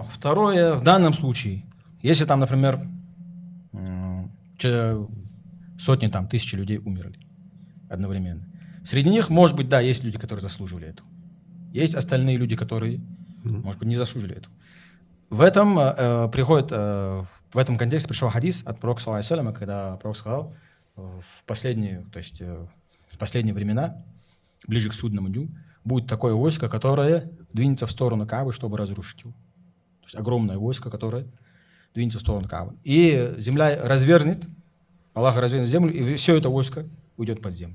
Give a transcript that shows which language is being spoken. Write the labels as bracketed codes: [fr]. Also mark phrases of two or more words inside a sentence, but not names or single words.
[ru] Второе, в данном случае, если там, например, сотни, там, тысячи людей умерли одновременно. Среди них, может быть, да, есть люди, которые заслуживали этого. Есть остальные люди, которые, может быть, не заслужили этого. В этом в этом контексте пришел хадис от пророка, [ar] صلى الله عليه وسلم, [ru] когда пророк сказал, в последние времена, ближе к судному дню, будет такое войско, которое двинется в сторону Каабы, чтобы разрушить его. То есть огромное войско, которое двинется в сторону Каабы. И земля разверзнет, Аллах развернет землю, и все это войско уйдет под землю.